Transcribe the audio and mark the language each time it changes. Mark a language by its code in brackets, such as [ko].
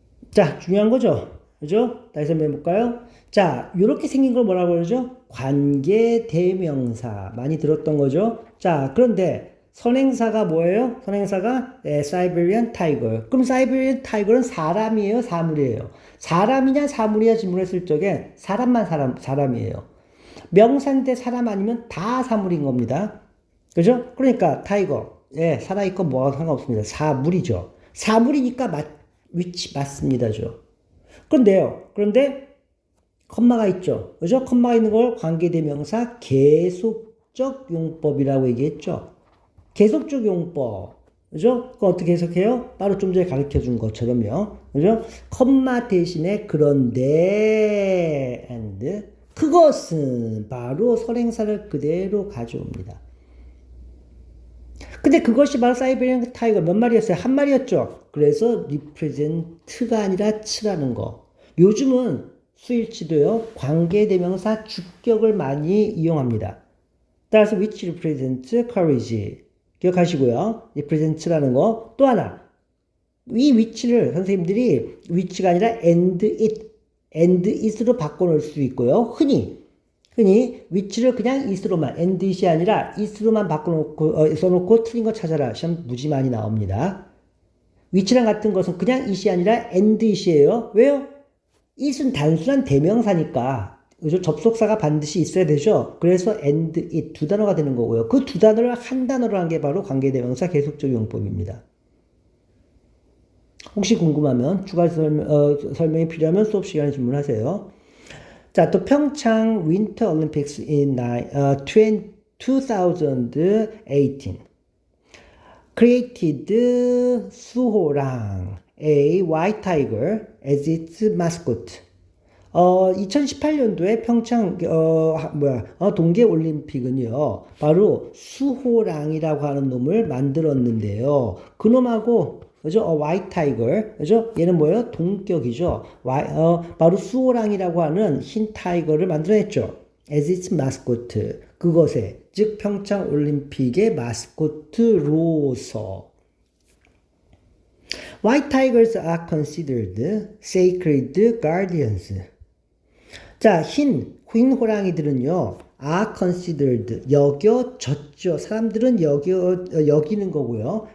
[ko] 자, 중요한 거죠. 그죠? 다시 한번 해볼까요? 자, 이렇게 생긴 걸 뭐라고 그러죠? 관계대명사. 많이 들었던 거죠? 자, 그런데 선행사가 뭐예요? 선행사가 Siberian Tiger. 그럼 Siberian Tiger는 사람이에요? 사물이에요? 사람이냐 사물이냐 질문했을 적에 사람이에요. 명사인데 사람 아니면 다 사물인 겁니다. 그죠? 그러니까 타이거. 살아있고 뭐가 상관없습니다. 사물이죠. 사물이니까 위치 맞습니다죠. 그런데 컴마가 있죠. 그죠? 컴마가 있는 걸 관계대명사 계속적 용법이라고 얘기했죠. 계속적 용법. 그죠? 그거 어떻게 해석해요? 바로 좀 전에 가르쳐 준 것처럼요. 그죠? 컴마 대신에 그런데 and 그것은 바로 선행사를 그대로 가져옵니다. 근데 그것이 바로 사이베리안 타이거 몇 마리였어요? 한 마리였죠. 그래서 represent가 아니라 츠라는 거. 요즘은 수일치도요, 관계대명사 주격을 많이 이용합니다. [en] 따라서 which represents courage. [ko] 기억하시고요. represent라는 거. 또 하나. 이 which를 선생님들이 which가 아니라 and it로 바꿔놓을 수 있고요. 흔히 which를 그냥 it로만, and it이 아니라 it로만 바꿔놓고, 써놓고 틀린 거 찾아라. 시험 무지 많이 나옵니다. which랑 같은 것은 그냥 it이 아니라 and it이에요. 왜요? it은 단순한 대명사니까 그죠? 접속사가 반드시 있어야 되죠. 그래서 and it 두 단어가 되는 거고요. 그 두 단어를 한 단어로 한 게 바로 관계대명사 계속적 용법입니다. 혹시 궁금하면 추가 설명이 필요하면 수업 시간에 질문하세요. 자, 또 평창 윈터 올림픽스 [en] in 2018 created 수호랑 a white tiger as its mascot. [ko] 2018년도에 평창 동계 올림픽은요. 바로 수호랑이라고 하는 놈을 만들었는데요. 그 놈하고 그죠? [en] white tiger. [ko] 그죠? 얘는 뭐예요? 동격이죠. 바로 수호랑이라고 하는 흰 타이거를 만들어냈죠. [en] as its mascot. [ko] 그것에 즉 평창 올림픽의 마스코트로서 [en] White tigers are considered sacred guardians. [ko] 자, 흰 호랑이들은요, are considered, 여겨졌죠. 사람들은 여기는 거고요.